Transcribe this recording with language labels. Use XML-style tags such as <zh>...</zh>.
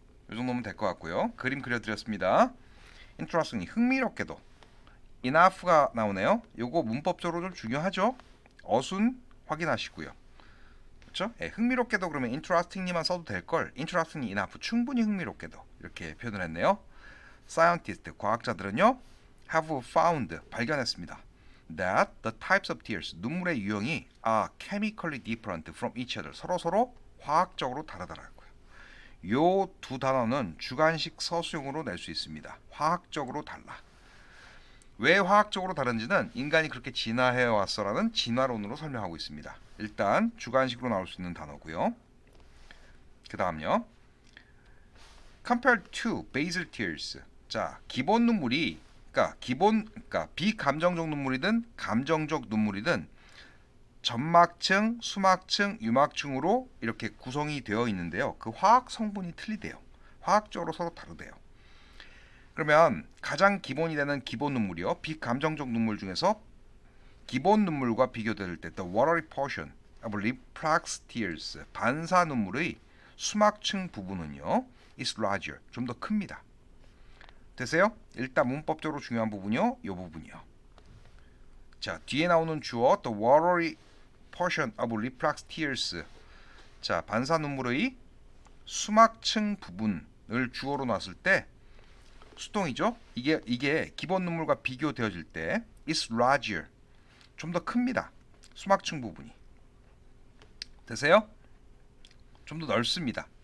<ko>이 정도면 될 것 같고요. 그림 그려드렸습니다. interestingly, 흥미롭게도 enough가 나오네요. 요거 문법적으로 좀 중요하죠? 어순 확인하시고요. 그렇죠? 예, 흥미롭게도 그러면 interestingly만 써도 될 걸 interestingly enough 충분히 흥미롭게도 이렇게 표현을 했네요.</ko> <en>scientists</en> <ko>과학자들은요</ko> <en>have found</en> <ko>발견했습니다.</ko> <en>that the types of tears</en> <ko>눈물의 유형이</ko> <en>are chemically different from each other</en> <ko>서로 화학적으로 다르더라고요. 요 두 단어는 주관식 서술형으로 낼 수 있습니다. 화학적으로 달라. 왜 화학적으로 다른지는 인간이 그렇게 진화해 왔어라는 진화론으로 설명하고 있습니다. 일단 주관식으로 나올 수 있는 단어고요. 그 다음요.</ko> <en>compared to basal tears.</en> <ko>자, 기본 눈물이 그러니까 비감정적 눈물이든 감정적 눈물이든 점막층, 수막층, 유막층으로 이렇게 구성이 되어 있는데요. 그 화학 성분이 틀리대요. 화학적으로 서로 다르대요. 그러면 가장 기본이 되는 기본 눈물이요. 비감정적 눈물 중에서 기본 눈물과 비교될 때</ko> <en>the watery portion of reflex tears</en> <ko>반사 눈물의 수막층 부분은요.</ko> <en>is larger</en> <ko>좀 더 큽니다. 됐어요? 일단 문법적으로 중요한 부분이요. 이 부분이요. 자, 뒤에 나오는 주어</ko> <en>the watery portion of reflex tears.</en> <ko>자, 반사 눈물의 수막층 부분을 주어로 놨을 때 수동이죠. 이게 기본 눈물과 비교되어질 때</ko> <en>is larger</en> <ko>좀 더 큽니다. 수막층 부분이. 되세요? 좀 더 넓습니다.</ko>